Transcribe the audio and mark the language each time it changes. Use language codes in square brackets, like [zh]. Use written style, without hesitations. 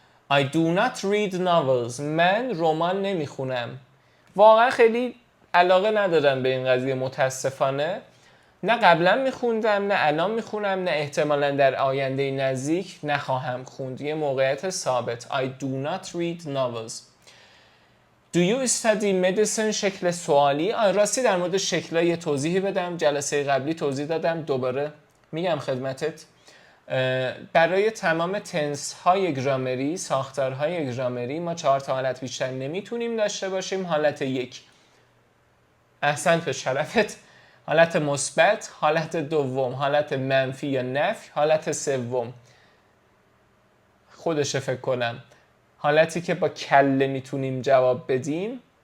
[en] I do not read novels. [fa] من رمان نمیخونم. واقعا خیلی علاقه ندارم به این قضیه متاسفانه. نه قبلا میخوندم، نه الان میخونم، نه احتمالا در آینده نزدیک نخواهم خوند. یه موقعیت ثابت. [en] I do not read novels. Do you study medicine [fa] شکل سوالی. راستی در مورد شکل‌ها یه توضیحی بدم. جلسه قبلی توضیح دادم، دوباره میگم خدمتت. برای تمام تنس های گرامری، ساختارهای گرامری، ما 4 تا حالت بیشتر نمیتونیم داشته باشیم. حالت 1 احسنت به شرفت، حالت مثبت، حالت دوم حالت منفی یا نفی، حالت سوم خودشه فکر کنم حالتی که با کله میتونیم جواب بدیم.